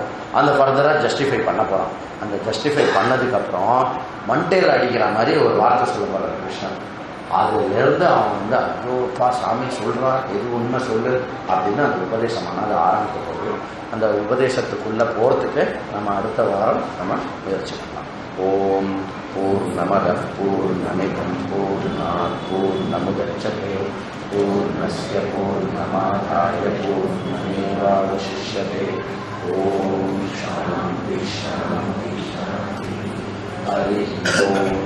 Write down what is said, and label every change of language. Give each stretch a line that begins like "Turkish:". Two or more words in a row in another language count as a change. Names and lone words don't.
Tamil: அந்த ஃபர்தராக ஜஸ்டிஃபை பண்ண போகிறோம். அந்த ஜஸ்டிஃபை பண்ணதுக்கப்புறம் மண்டையில் அடிக்கிற மாதிரி ஒரு வார்த்தை சொல்ல போகிறார் கிருஷ்ணன். அதுலேருந்து அவன் ஐயோப்பா சாமி சொல்கிறான், எது உண்மை சொல்லு அப்படின்னு அந்த உபதேசமானது ஆரம்பிக்க போகுது. அந்த உபதேசத்துக்குள்ளே போகிறதுக்கு நம்ம அடுத்த வாரம் நம்ம முயற்சி பண்ணலாம்.
Sanskrit: ॐ पूर्णमद पूर्णमिदं पूर्णात् पूर्णमुदच्यते पूर्णस्य पूर्णमादाय पूर्णमेवावशिष्यते. ॐ शान्ति शान्ति शान्ति. हरि ॐ.